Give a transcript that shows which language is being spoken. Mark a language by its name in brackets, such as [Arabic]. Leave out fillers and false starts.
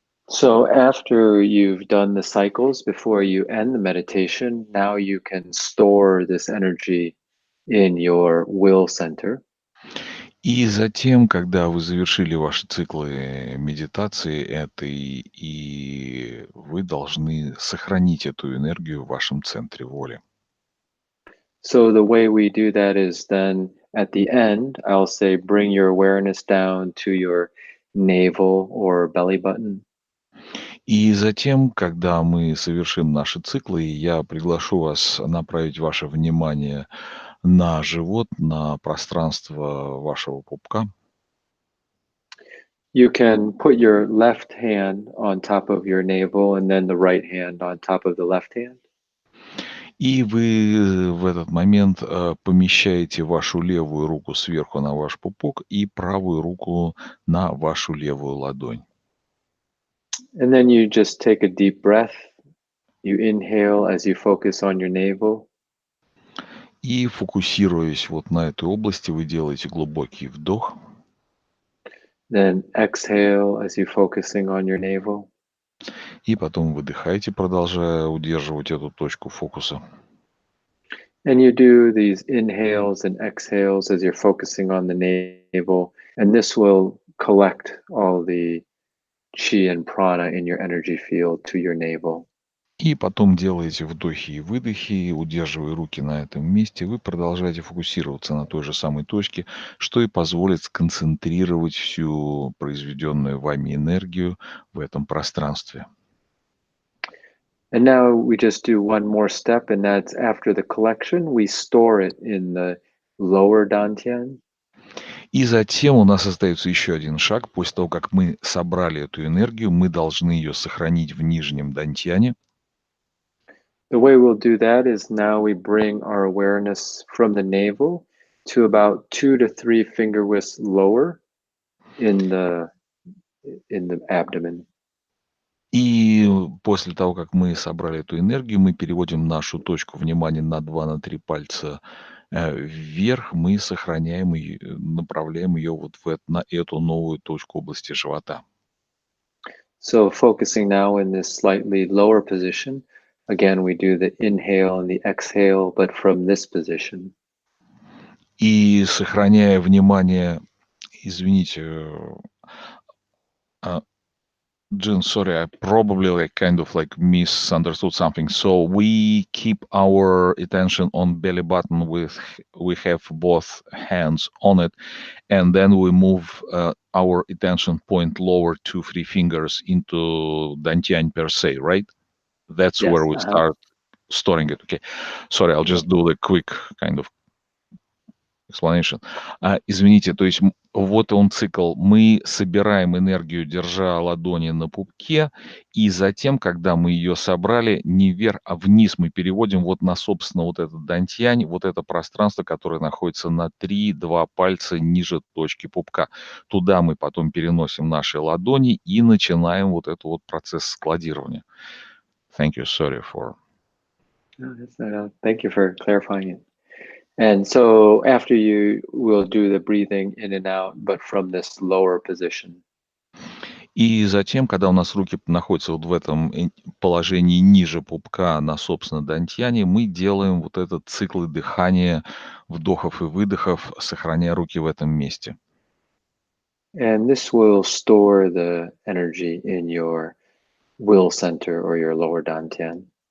[English] So after you've done the cycles before you end the meditation, now you can store this energy in your will center. [Russian] И затем, когда вы завершили ваши циклы медитации этой, и вы должны сохранить эту энергию в вашем центре воли. [English] So the way we do that is then at the end, I'll say, bring your awareness down to your navel or belly button. [Russian] И затем, когда мы совершим наши циклы, я приглашу вас направить ваше внимание на живот, на пространство вашего пупка. [English] You can put your left hand on top of your navel and then the right hand on top of the left hand. [Russian] И вы в этот момент помещаете вашу левую руку сверху на ваш пупок и правую руку на вашу левую ладонь. [English] And then you just take a deep breath. You inhale as you focus on your navel. [Russian] И фокусируясь вот на этой области, вы делаете глубокий вдох. [English] Then exhale as you're focusing on your navel. [Russian] И потом выдыхаете, продолжая удерживать эту точку фокуса. [English] And you do these inhales and exhales as you're focusing on the navel. And this will collect all the chi and prana in your energy field to your navel. [Russian] И потом делаете вдохи и выдохи, удерживая руки на этом месте. Вы продолжаете фокусироваться на той же самой точке, что и позволит сконцентрировать всю произведенную вами энергию в этом пространстве. [English] And now we just do one more step, and that's after the collection, we store it in the lower dantian. [Russian] И затем у нас остается еще один шаг. После того, как мы собрали эту энергию, мы должны ее сохранить в нижнем дантьяне. [English] The way we'll do that is now we bring our awareness from the navel to about 2 to 3 finger widths lower in the abdomen. [Russian] И после того, как мы собрали эту энергию, мы переводим нашу точку внимания на 2-3 пальца вверх, мы сохраняем ее, направляем ее вот на эту новую точку области живота. [English] So focusing now in this slightly lower position, again, we do the inhale and the exhale, but from this position. [Russian] И сохраняя внимание, извините, [English] Jin, sorry, I probably kind of misunderstood something. So we keep our attention on belly button we have both hands on it, and then we move our attention point lower 2-3 fingers into dantian per se, right? That's Yes. where we start storing it. Okay. Sorry, I'll just do the quick kind of explanation. [Russian] Извините, то есть вот он цикл. Мы собираем энергию, держа ладони на пупке, и затем, когда мы ее собрали, не вверх, а вниз мы переводим вот на, собственно, вот этот дантьянь, вот это пространство, которое находится на 3-2 пальца ниже точки пупка. Туда мы потом переносим наши ладони и начинаем вот этот вот процесс складирования. [English] Thank you, sorry for... No, that's not, thank you for clarifying it. And so after you will do the breathing in and out, but from this lower position. [Russian] И затем, когда у нас руки находятся вот в этом положении ниже пупка на, собственно, дантьяне, мы делаем вот этот цикл дыхания, вдохов и выдохов, сохраняя руки в этом месте. [English] And this will store the energy in your will center or your lower dantian.